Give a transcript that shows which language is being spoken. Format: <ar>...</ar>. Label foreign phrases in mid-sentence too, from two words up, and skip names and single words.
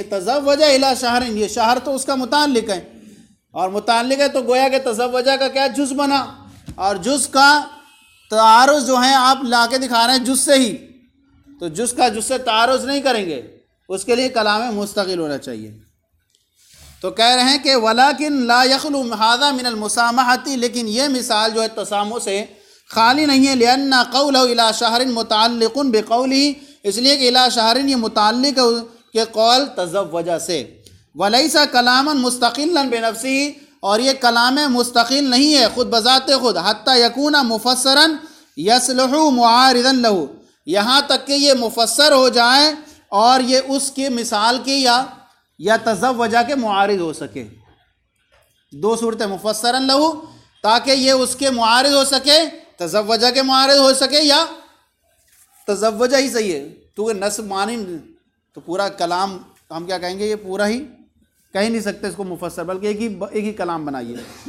<ar>تزوج إلى شهر,</ar> <ur>یہ شہر تو اس کا متعلق ہے، اور متعلق ہے تو گویا کہ تزوج کا کیا جز بنا، اور جز کا تعارض جو ہے آپ لا کے دکھا رہے ہیں جز سے ہی، تو جز کا جز سے تعارض نہیں کریں گے، اس کے لیے کلام مستقل ہونا چاہیے. تو کہہ رہے ہیں کہ</ur> <ar>ولكن لا يخلو هذا من المسامحة,</ar> <ur>لیکن یہ مثال جو ہے تسامح سے خالی نہیں ہے.</ur> <ar>لأن قوله إلى شهر متعلق بقوله,</ar> <ur>اس لیے کہ</ur> <ar>إلى شهر</ar> <ur>یہ متعلق کے قول تزوج سے.</ur> <ar>وليس كلاما مستقلا بنفسه,</ar> <ur>اور یہ کلام مستقل نہیں ہے خود بذات خود.</ur> <ar>حتى يكون مفسرا يصلح معارضا له,</ar> <ur>یہاں تک کہ یہ مفسر ہو جائے اور یہ اس کے مثال کے یا تزوج کے معارض ہو سکے. دو صورتیں,</ur> <ar>مفسرا له</ar> <ur>تاکہ یہ اس کے معارض ہو سکے، تزوج کے معارض ہو سکے، یا تزوج ہی صحیح ہے، کیونکہ نص معنی تو پورا کلام ہم کیا کہیں گے، یہ پورا ہی کہہ ہی نہیں سکتے اس کو مفسر، بلکہ ایک ہی کلام بنائیے.</ur>